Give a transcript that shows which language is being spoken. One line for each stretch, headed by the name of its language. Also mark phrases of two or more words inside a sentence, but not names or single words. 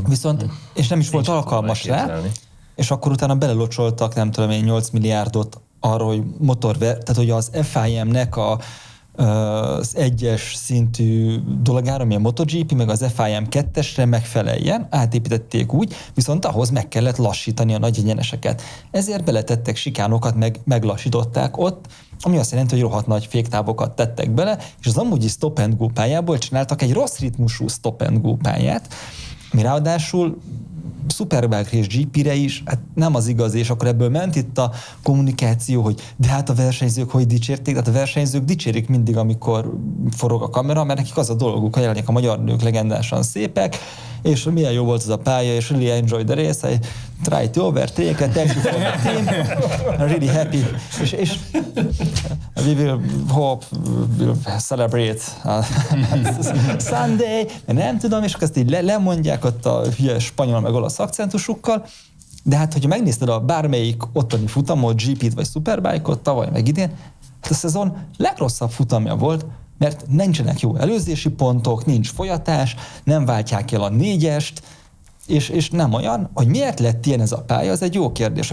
Hungarian: Viszont, és nem is volt alkalmas rá, és akkor utána belelocsoltak, nem tudom én, 8 milliárdot arra, hogy tehát hogy az FIM-nek az egyes szintű dologára, ami a MotoGP, meg az FIM 2-esre megfeleljen, átépítették úgy, viszont ahhoz meg kellett lassítani a nagy egyeneseket. Ezért beletettek sikánokat, meglassították ott, ami azt jelenti, hogy rohadt nagy féktávokat tettek bele, és az amúgyi
English: stop and go
Hungarian: pályából csináltak egy rossz ritmusú
English: stop and go
Hungarian: pályát, ami ráadásul Superbike és GP-re is, hát nem az igaz, és akkor ebből ment itt a kommunikáció, hogy de hát a versenyzők hogy dicsérték, hát a versenyzők dicsérik mindig, amikor forog a kamera, mert nekik az a dolguk, hogy jelenleg a magyar nők legendásan szépek, és milyen jó volt ez a pálya, és
English: really enjoy the race, I try to overtake it, thank you for the team, I'm really happy,
Hungarian: és
English: we will hope, we'll celebrate Sunday,
Hungarian: nem tudom, és akkor ezt így lemondják ott a hülye spanyol meg olasz akcentusukkal, de hát, hogyha megnézted a bármelyik ottani futamot, GP-t vagy Superbike-ot tavaly meg idén, a szezon legrosszabb futamja volt, mert nincsenek jó előzési pontok, nincs folyatás, nem váltják el a 4-est, és nem olyan, hogy miért lett ilyen ez a pálya, az egy jó kérdés.